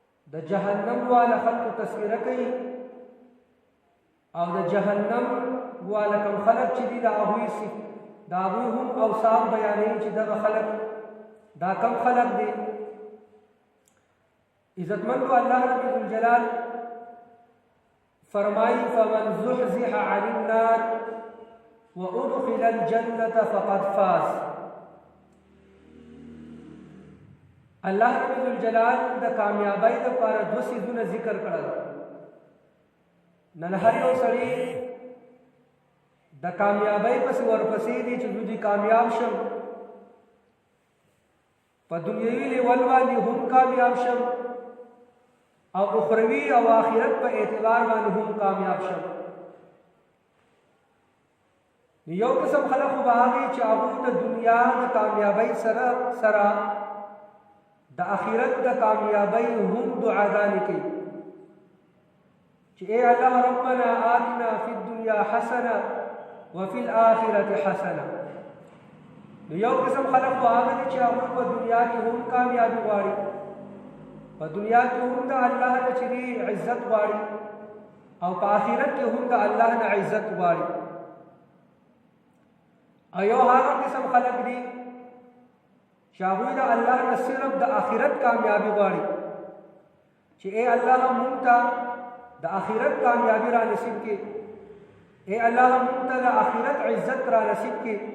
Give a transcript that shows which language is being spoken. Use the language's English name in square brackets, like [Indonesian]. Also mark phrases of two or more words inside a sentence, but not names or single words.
[Pashto] د جهنم والا خلق تذکرہ کوي او د جهنم والا کوم خلق چې دي دا هغوی هم اوصاف بیانوي چې دغه خلق دا کم خلق دي. عزتمند الله رب الجلال فرمائی [Arabic] فمن زحزح عن النار وادخل الجنة فقد فاز. [Pashto] الله رب الجلال د کامیابی لپاره دو څیزونه ذکر کړل. نن هر یو سړی د کامیابی پسې ورپسې دي چې دوی کامیاب شم، په دنیوي لیول باندې هم کامیاب شم او اخروی او آخرت په اعتبار باندې هم کامیاب شم. یو قسم خلق خو به هغه چې هغه د دنیا د کامیابی سره د آخرت د کامیابی هم دعاګانې کوي چې اے الله [Arabic] ربنا آتنا فی الدنیا حسنه وفي الآخرة حسنه. [Pashto] یو قسم خلق خو هغه چې هغه په دنیا کې هم کامیابی غواړي، په دنیا کې هم د الله نه چې عزت غواړي او په آخرت کې هم د الله نه عزت غواړي. او یو هغه قسم خلق دي چې هغوی د الله نه صرف د آخرت کامیابی غواړي چې اے الله موږ ته د آخرت کامیابی را نصیب کړي، اے الله موږ ته د آخرت عزت را نصیب کړي.